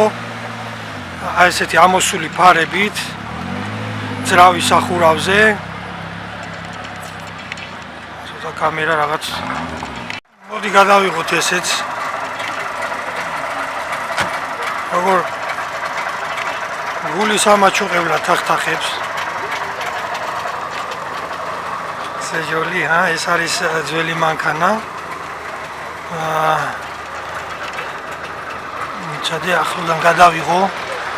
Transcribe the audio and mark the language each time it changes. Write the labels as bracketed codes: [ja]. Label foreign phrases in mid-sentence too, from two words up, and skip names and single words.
[ka] აი ესეთი ამოსული ფარებით, ძრავი სახურავზე. ცოტა კამერა რაღაც. მოდი გადავიღოთ ესეც. როგორ გულის ამაჩუყებლა თახთახებს. [fr] C'est joli, hein? [ka] ეს არის ძველი მანქანა. ჩადე ახლოდან გადავიღო.